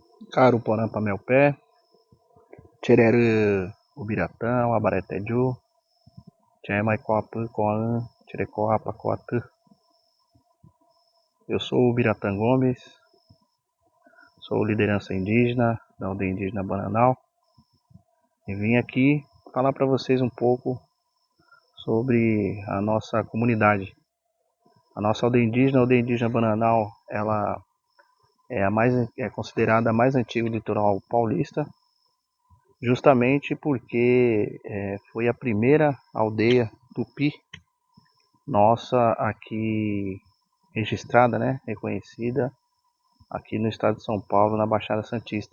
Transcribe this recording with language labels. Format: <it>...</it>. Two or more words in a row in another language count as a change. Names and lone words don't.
<tpw>Caruporã Pamelpé, Tchererê Ubiratã, Abareteju, Tchemaicoapã, Coan, Tcherecoapa, Coatã.</tpw> <pt>Eu sou o Ubiratã Gomes, sou liderança indígena da aldeia indígena Bananal e vim aqui falar para vocês um pouco sobre a nossa comunidade. A nossa aldeia indígena Bananal, ela é considerada a mais antiga do litoral paulista, justamente porque foi a primeira aldeia tupi nossa aqui registrada, reconhecida aqui no estado de São Paulo, na Baixada Santista.</pt>